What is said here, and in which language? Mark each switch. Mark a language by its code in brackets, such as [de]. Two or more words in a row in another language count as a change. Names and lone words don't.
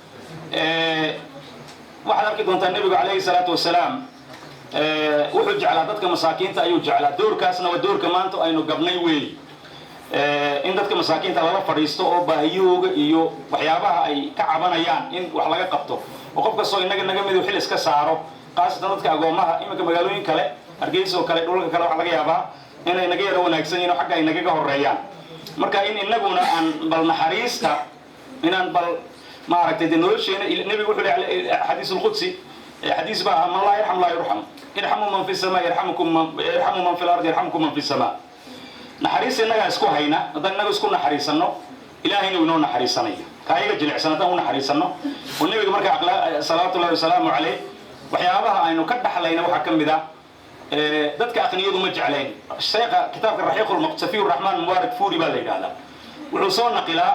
[so] waxaad arki doontaa nebigu [ar] عليه الصلاة والسلام [so] wuxuu jeclaa dadka masaakiinta ayuu jeclaa doorkaasna waa doorka maanta aynu gabnay weey in dadka masaakiinta lala fadhiisto oo baahiyahooga iyo waxyaabaha ay ka cabanayaan in wax laga qabto oo qof kastoo inaga naga midu xil iska saaro qaasatan dadka agoomaha iminka magaalooyin kale hargeysa oo kale dhulalka kale waxaa laga yaabaa inay naga yara wanaagsan yihiin oo xagga ay nagaga horeeyaan marka in inaguna aan bal naxariista inaan bal maaragtay nolosheena nabigu wuxuu leeyahay [ar] حديث قدسي [so] xadiis baa [ar] من لا يرحم لا يرحم ارحموا من في السماء يرحمكم من في الأرض يرحمكم من في السماء [so] naxariis inaga isku hayna haddaan inaga isku naxariisano ilaahayna inoo naxariisanayo kaayaga jilicsan haddaan u naxariisano oo nabiga marka [ar] صلوات الله وسلامه عليه [so] waxyaabaha aynu ka dhaxlayna waxaa ka mid ah dadka aqniyadu ma jeclayn sheekha kitaabka raxiiqul maqtafiy raxmaan mubaarak fuuri baa la yidhaahdaa wuxuu soo naqilaa